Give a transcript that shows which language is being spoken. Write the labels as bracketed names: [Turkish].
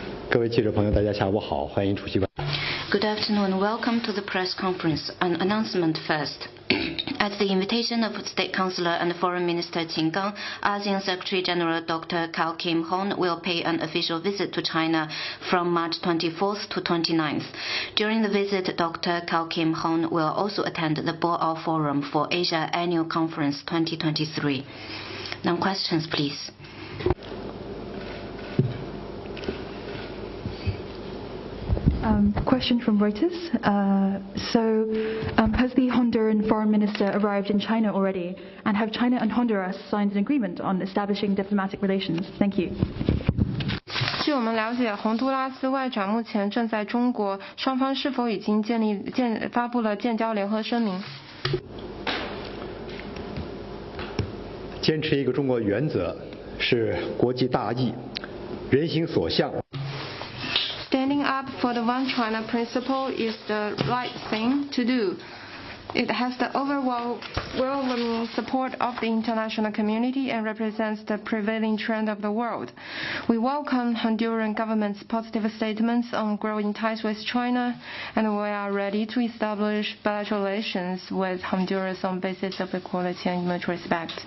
[Chinese] 各位记者朋友，大家下午好，欢迎出席。 [English] Good afternoon. Welcome to the press conference. An announcement first. At the invitation of State Councillor and Foreign Minister Qin Gang, ASEAN Secretary General Dr. Cao Kim Hon will pay an official visit to China from March 24th to 29th. During the visit, Dr. Cao Kim Hon will also attend the Boao Forum for Asia Annual Conference 2023. Now questions, please. Question from Reuters. Has the Honduran foreign minister arrived in China already? And have China and Honduras signed an agreement on establishing diplomatic relations? Thank you. [Chinese] 据我们了解，洪都拉斯外长目前正在中国，双方是否已经发布了建交联合声明？坚持一个中国原则是国际大义，人心所向。 [English] Standing up for the One China principle is the right thing to do. It has the overwhelming support of the international community and represents the prevailing trend of the world. We welcome Honduran government's positive statements on growing ties with China, and we are ready to establish bilateral relations with Honduras on basis of equality and mutual respect.